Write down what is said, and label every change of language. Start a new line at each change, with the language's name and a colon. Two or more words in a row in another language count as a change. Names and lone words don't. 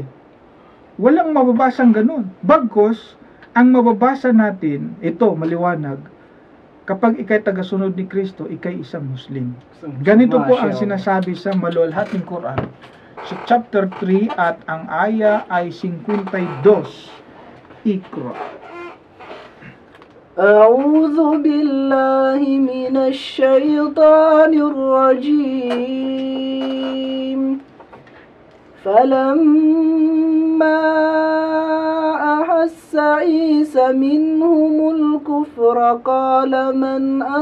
Filipino: Walang mababasang ganun. Bagkos, ang mababasa natin, ito, maliwanag, kapag ikay tagasunod ni Kristo, ikay isang Muslim. Ganito po ang sinasabi sa maluwalhating Quran. Sa chapter 3 at ang aya ay 52. Ikra.
Arabic: أعوذ بالله من الشيطان الرجيم فلما أحس عيسى منهم الكفر قال من